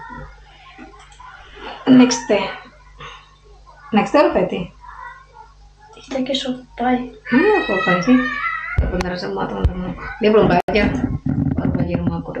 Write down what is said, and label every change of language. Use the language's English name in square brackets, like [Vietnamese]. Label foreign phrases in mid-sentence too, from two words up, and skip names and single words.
[German] Nächste. Nächste [Indonesian] apa itu? [German] Ich denke schon vorbei. Vorbei sih. [Indonesian] Benar semua teman-teman. Dia belum belajar. Baru belajar